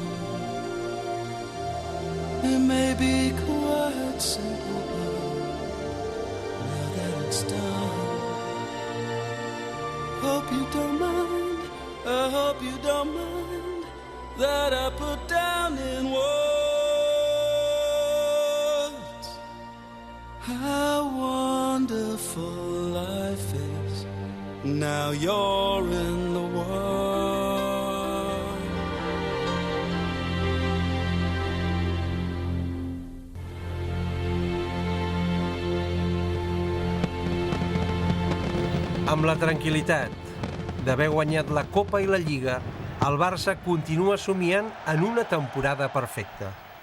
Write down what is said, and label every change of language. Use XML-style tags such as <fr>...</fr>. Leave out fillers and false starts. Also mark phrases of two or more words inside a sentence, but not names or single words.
<en>It may be quite simple, but now that it's done, hope you don't mind, I hope you don't mind that I put down in words how wonderful life is. Now you're in the world.</en> <ca>Amb la tranquil·litat d'haver guanyat la Copa i la Lliga, el Barça continua somiant en una temporada perfecta.</ca>